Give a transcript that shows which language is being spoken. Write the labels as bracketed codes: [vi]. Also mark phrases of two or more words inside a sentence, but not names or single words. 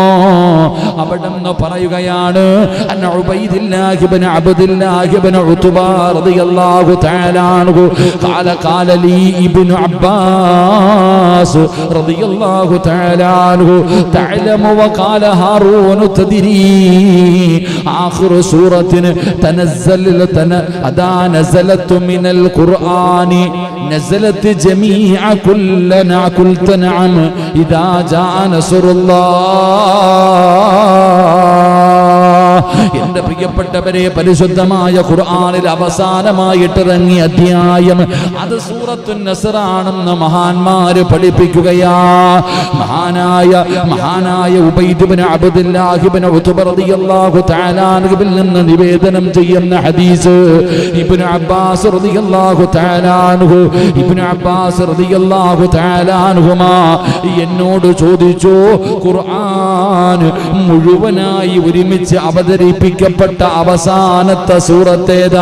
[ml] അവിടെ നിന്ന് പറയുകയാണ്, [ar] عن عبيد الله بن عبد الله بن عتبة رضي الله تعالى عنه قال قال لي ابن عباس رضي الله تعالى عنه تعلم وقال هارون تدري آخر سورة تنزلت نزلت من القرآن نزلت جميع كلنا قلت نعم إذا جاء نصر الله [ml] എന്റെ പ്രിയപ്പെട്ടവരെ, പരിശുദ്ധമായ ഖുർആനിൽ അവസാനമായിട്ട് ഇറങ്ങിയ അധ്യായം അത് സൂറത്തുൻ നസ്റാണെന്ന് മഹാന്മാര് പഠിപ്പിക്കുകയാ. മഹാനായ ഉബൈദ് ഇബ്നു അബ്ദുല്ലാഹ് ഇബ്നു ഉത്ബ റളിയല്ലാഹു തആല അൻഹുവിൽ നിന്ന് നിവേദനം ചെയ്യുന്ന ഹദീസ്, ഇബ്നു അബ്ബാസ് [ar] رضي الله تعالى عنه عنهما [ml] എന്നോട് ചോദിച്ചു, ഖുർആൻ മുഴുവനായി ഒരുമിച്ച് അവതരിപ്പിക്കപ്പെട്ട അവസാനത്തെ സൂറത്തേതാ?